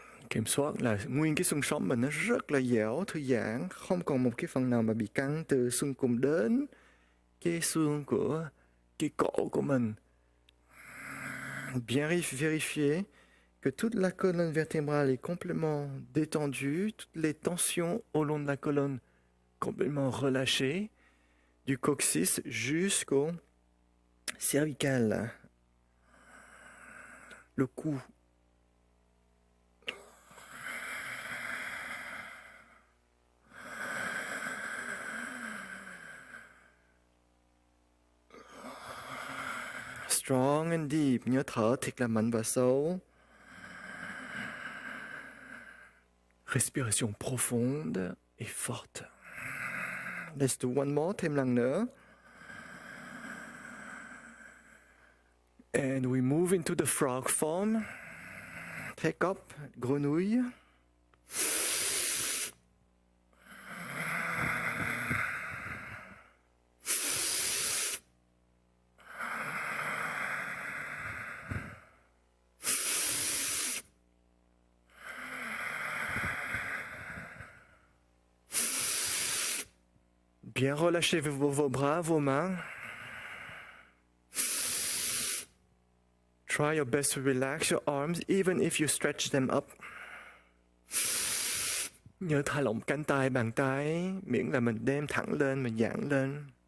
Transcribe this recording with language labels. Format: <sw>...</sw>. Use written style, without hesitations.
<vi>Kiểm soát là nguyên cái xương sống mình nó rất là dẻo, thư giãn, không còn một cái phần nào mà bị căng từ xương cùng đến cái xương của cái cổ của mình.</vi> <fr>Bien vérifier que toute la colonne vertébrale est complètement détendue, toutes les tensions au long de la colonne complètement relâchées, du coccyx jusqu'au cervical, le cou.</fr> <en>Strong and deep,</en> <vi>nhớ thở thiệt là mạnh và sâu.</vi> <fr>Respiration profonde et forte.</fr> <en>Let's do one more,</en> <vi>thêm lần nữa.</vi> <en>And we move into the frog form. Take up, grenouille.</en> <fr>Bien relâchez vos bras, vos mains.</fr> <en>Try your best to relax your arms even if you stretch them up.</en> <vi>Nhớ thả lỏng cánh tay, bàn tay, miễn là mình đem thẳng lên, mình giãn lên.</vi>